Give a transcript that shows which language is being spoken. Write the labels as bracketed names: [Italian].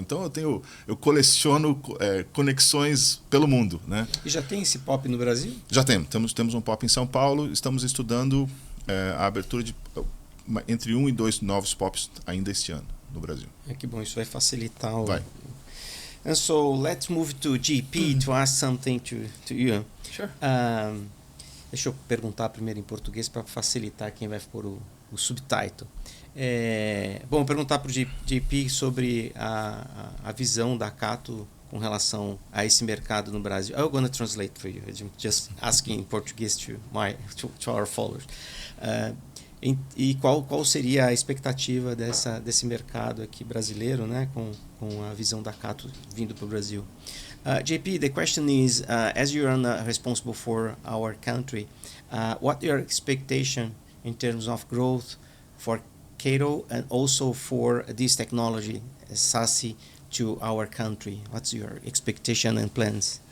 [Portuguese] Então eu coleciono conexões pelo mundo, né? E já tem esse pop no Brasil? Já temos um pop em São Paulo, estamos estudando a abertura de entre 1 e 2 novos pops ainda este ano no Brasil. Que bom, isso vai facilitar o... Vai. [English] And so let's move to GP to ask something to you. Sure. [Portuguese] Deixa eu perguntar primeiro em português para facilitar quem vai pôr o subtitle. Bom, perguntar para o JP sobre a visão da Cato com relação a esse mercado no Brasil. [English] I'm going to translate for you. I'm just asking in Portuguese to our followers. [Portuguese] E qual seria a expectativa desse mercado aqui brasileiro, né, com a visão da Cato vindo para o Brasil? [English] JP, the question is, as you are responsible for our country, what your expectation in terms of growth for Cato and also for this technology, SASE, to our country? What's your expectation and plans?